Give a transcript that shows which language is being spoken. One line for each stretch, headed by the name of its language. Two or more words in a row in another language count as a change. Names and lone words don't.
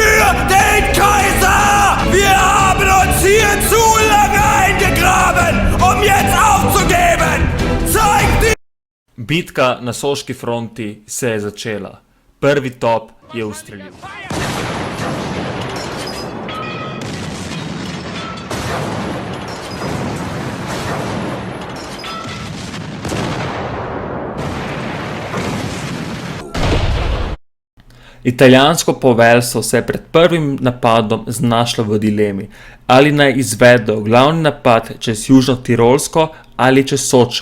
German: den Kaiser! Wir haben uns hier zu lange eingegraben, um jetzt aufzugeben! Zeig die...
Slovenian: Bitka na Soški fronti se je začela. Prvi top je ustrelil. Italijansko poveljstvo se je pred prvim napadom znašlo v dilemi, ali naj izvedejo glavni napad čez Južno Tirolsko ali čez Sočo.